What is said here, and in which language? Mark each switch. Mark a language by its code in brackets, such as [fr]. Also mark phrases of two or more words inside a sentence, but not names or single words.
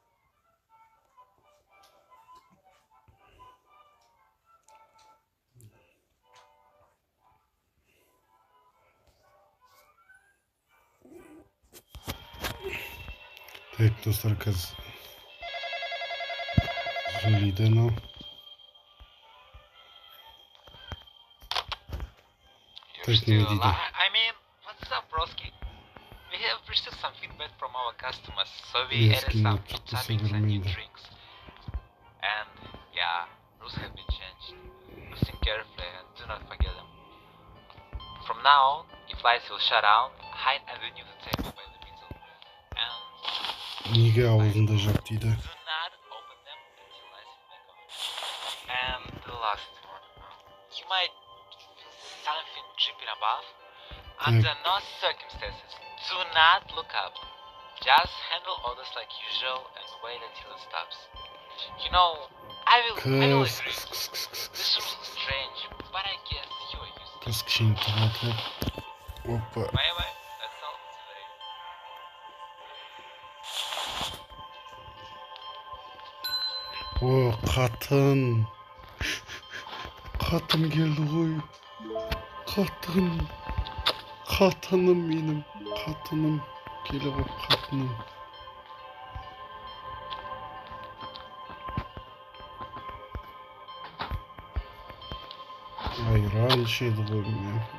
[kk] Так, достар, қазір сөйлейді анау. Так, не дейді. [en] I mean, what's up, Broski? We have received some feedback from our customers, so we added some new toppings and new drinks. And yeah, rules have been changed. Listen carefully and do not forget them. From now, if lights will shut down, hide underneath the table by the middle. And [kk] Неге аузында жап дейді. [en] do not open them until lights is back on. And the last one. You might feel something dripping above. Under no circumstances, do not look up. Just handle orders like usual and wait until it stops. You know, I will agree. This rule is strange, but I guess you are used to it. [kk] Қыз кішкене тұратып. Опа. [en] Bye, that's all today. [kk] О, қатын. Қатын келді ғой. Қатын. Қатыным менің. Қатыным. Келе ғой қатыным. Айран ішеді ғой мен.